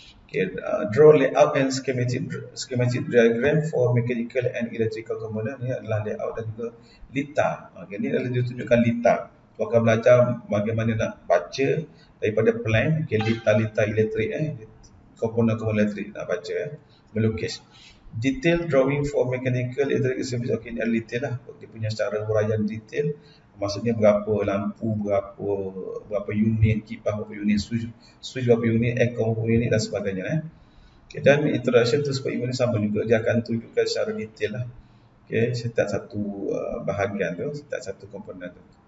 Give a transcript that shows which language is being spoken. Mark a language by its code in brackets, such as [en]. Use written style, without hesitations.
[en] Okay, draw layout and schematic diagram for mechanical and electrical component. [ms] Ini adalah layout dan juga litar. Okay, ini adalah ditunjukkan litar. Tu akan belajar bagaimana nak baca daripada plan, okay, litar elektrik, komponen-komponen elektrik nak baca, melukis. [en] Detail drawing for mechanical electrical service. [ms] Okay, ini adalah detail lah, dia punya secara huraian detail. Maksudnya berapa lampu, berapa unit, kipas berapa unit, switch berapa unit, aircon berapa unit dan sebagainya. Okay, dan introduction to super ini sama juga, dia akan tunjukkan secara detail lah, okay, setiap satu bahagian tu, setiap satu komponen tu.